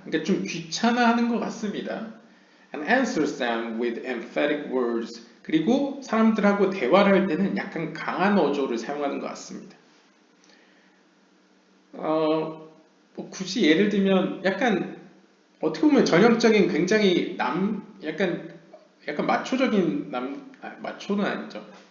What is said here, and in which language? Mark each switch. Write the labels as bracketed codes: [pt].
[ko] 그러니까 좀 귀찮아하는 것 같습니다. [en] And answers them with emphatic words. [ko] 그리고 사람들하고 대화를 할 때는 약간 강한 어조를 사용하는 것 같습니다. 뭐 굳이 예를 들면 약간 어떻게 보면 전형적인 굉장히 약간 마초적인 마초는 아니죠.